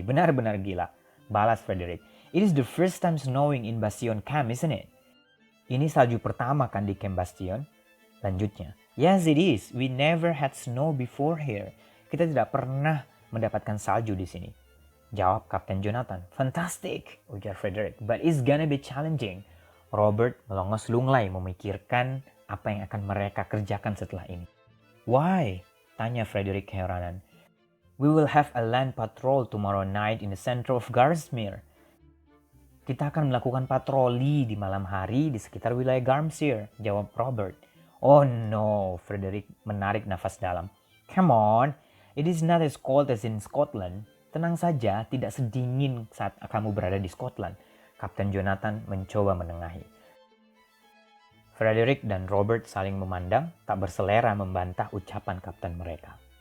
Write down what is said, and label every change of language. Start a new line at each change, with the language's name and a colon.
Indonesian: Benar-benar gila,"
English: balas Frederick. "It is the first time snowing in Bastion Camp, isn't it?"
Indonesian: "Ini salju pertama kan di Camp Bastion?" Lanjutnya.
English: "Yes, it is. We never had snow before here."
Indonesian: Kita tidak pernah mendapatkan salju di sini, jawab Kapten Jonathan.
English: "Fantastic,"
Indonesian: ujar Frederick,
English: "but it's gonna be challenging."
Indonesian: Robert melongos lunglai memikirkan apa yang akan mereka kerjakan setelah ini.
English: "Why?"
Indonesian: tanya Frederick keheranan.
English: "We will have a land patrol tomorrow night in the center of Garmsir."
Indonesian: Kita akan melakukan patroli di malam hari di sekitar wilayah Garmsir, jawab Robert.
English: "Oh no,"
Indonesian: Frederick menarik nafas dalam.
English: "Come on, it is not as cold as in Scotland."
Indonesian: "Tenang saja, tidak sedingin saat kamu berada di Scotland." Kapten Jonathan mencoba menengahi. Frederick dan Robert saling memandang, tak berselera membantah ucapan kapten mereka.